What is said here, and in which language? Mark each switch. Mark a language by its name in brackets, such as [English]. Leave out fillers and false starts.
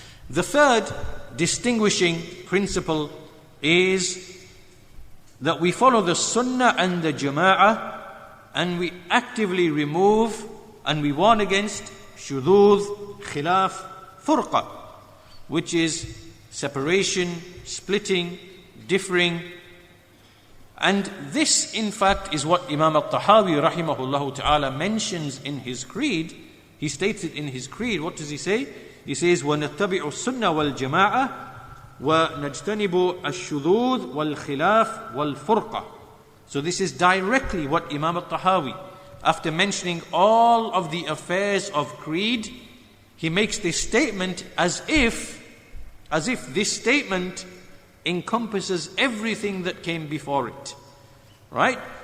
[English] The third distinguishing principle is that we follow the Sunnah and the Jama'ah and we actively remove and we warn against shudud, khilaf, furqa, which is separation, splitting, differing. And this, in fact, is what Imam al-Tahawi rahimahullah ta'ala mentions in his creed. He states it in his creed. What does he say? He says, [Arabic] وَنَتَّبِعُ السُّنَّةَ وَالْجَمَاعَةَ وَنَجْتَنِبُ الشُّذُوذ وَالْخِلَافِ وَالْفُرْقَةِ. [English] So this is directly what Imam al-Tahawi, after mentioning all of the affairs of creed, he makes this statement as if this statement encompasses everything that came before it. Right?